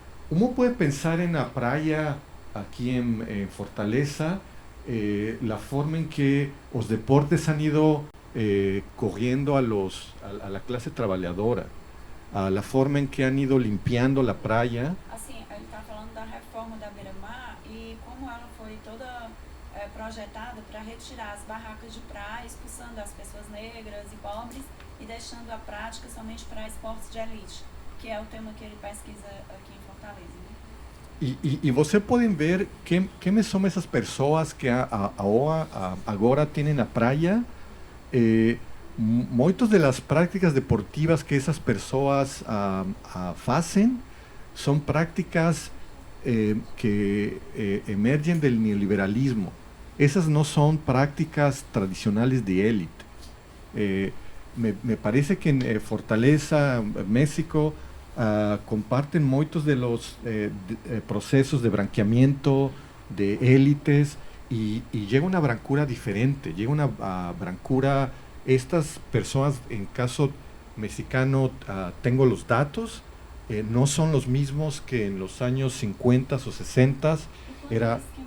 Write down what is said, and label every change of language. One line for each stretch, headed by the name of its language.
Spanish: Uno puede pensar en la playa aquí en Fortaleza, la forma en que los deportes han ido corriendo a la clase trabajadora, a la forma en que han ido limpiando la playa.
Portuguese: Assim, ele está falando da reforma da Beira-Mar e como ela foi toda projetada para retirar as barracas de praia, expulsando as pessoas negras e pobres e deixando a prática somente para esportes de elite, que é o tema que ele pesquisa aqui em Fortaleza. E você podem ver quem são essas pessoas que agora têm na praia. Muitas das práticas deportivas que essas pessoas fazem são práticas que emergem do neoliberalismo. Essas não são práticas tradicionais de élite.
Spanish: Me parece que em Fortaleza, México, comparten muchos de los procesos de branqueamiento de élites y llega una brancura diferente, llega una brancura, estas personas en caso mexicano, tengo los datos, no son los mismos que en los años 50 o 60, era